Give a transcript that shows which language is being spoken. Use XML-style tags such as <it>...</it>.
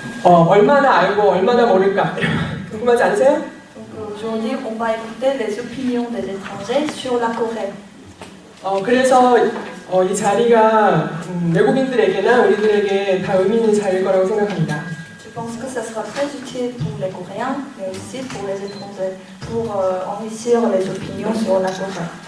<ko>얼마나 알고 얼마나 모를까 궁금하지 않으세요?</ko> <fr>Donc aujourd'hui, on va écouter les opinions des étrangers sur la Corée.</fr> <ko>그래서 이 자리가 외국인들에게나 우리들에게 다 의미 있는 자리일 거라고 생각합니다.</ko> <fr>Je pense que ça sera très utile pour les Coréens, mais aussi pour les étrangers, pour enrichir les opinions sur la Corée.</fr>